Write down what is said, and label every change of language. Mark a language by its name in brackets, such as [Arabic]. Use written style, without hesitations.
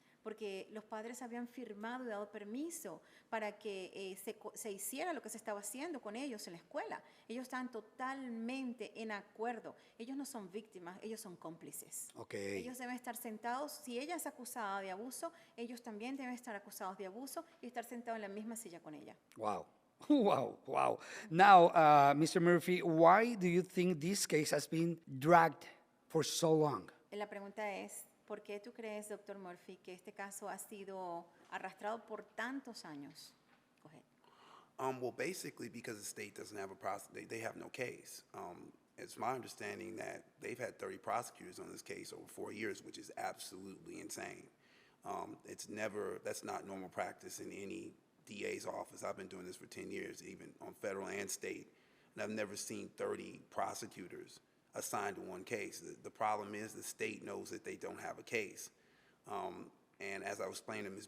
[Spanish] Porque los padres habían firmado y dado permiso para que se hiciera lo que se estaba haciendo con ellos en la escuela. Ellos estaban totalmente en acuerdo. Ellos no son víctimas, ellos son cómplices. Ellos deben estar sentados, si ella es acusada de abuso, ellos también deben estar acusados de abuso y estar sentados en la misma silla con ella. [English] Wow. Wow. Now, Mr. Murphy, why do you think this case has been dragged for so long? [Spanish] La pregunta es, ¿por qué tú crees, Dr. Murphy, que este caso ha sido arrastrado por tantos años? [English] Go ahead. Well, basically because the state doesn't have a prosecute, they have no case. It's my understanding that they've had 30 prosecutors on this case over 4 years, which is absolutely insane. That's not normal practice in any DA's office. I've been doing this for 10 years, even on federal and state, and I've never seen 30 prosecutors assigned to one case. The problem is the state knows that they don't have a case. And as I was explaining to Ms.